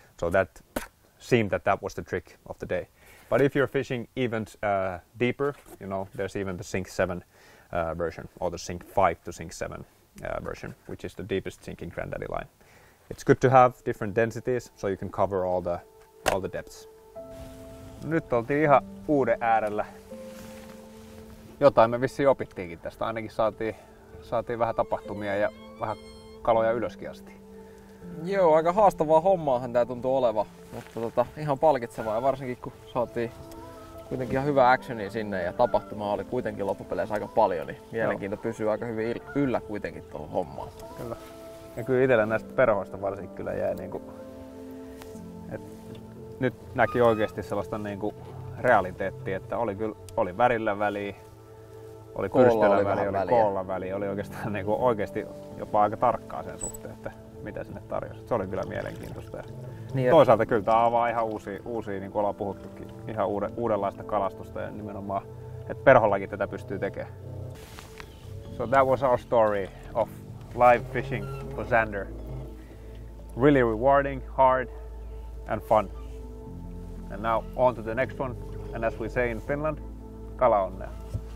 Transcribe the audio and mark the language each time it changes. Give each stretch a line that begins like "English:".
English: So that seemed that was the trick of the day. But if you're fishing even deeper, you know, there's even the Sync 7 version, or the Sync 5 to Sync 7 version, which is the deepest sinking Granddaddy line. It's good to have different densities so you can cover all the depths.
Finnish: Nyt oltiin ihan uuden äärellä. Jotain me vissiin opittiinkin tästä. Ainakin saatiin vähän tapahtumia ja vähän kaloja ylöskin asti. Joo, aika haastavaa hommaahan tää tuntuu olevan, mutta ihan palkitsevaa ja varsinkin kun saatiin kuitenkin ihan hyvä actionia sinne ja tapahtumaa oli kuitenkin loppupeleissä aika paljon, niin mielenkiinto pysyy aika hyvin yllä kuitenkin tuohon hommaan. Kyllä. Ja kyllä itsellä näistä perhoista varsinkin kyllä jäi niinku, nyt näki oikeasti sellaista niinku realiteettia, että oli värillä väliä, oli pyrstillä väliä, oli koolla väliä, oli oikeastaan niinku oikeasti jopa aika tarkkaa sen suhteen, että mitä sinne tarjosi. Se oli kyllä mielenkiintoista. Niin, toisaalta kyllä tämä avaa ihan uusia niin kuin ollaan puhuttukin, ihan uudenlaista kalastusta ja nimenomaan, että perhollakin tätä pystyy tekemään.
English: So that was our story of live fishing for Zander. Really rewarding, hard and fun. And now on to the next one. And as we say in Finland,
Finnish: kala onnea.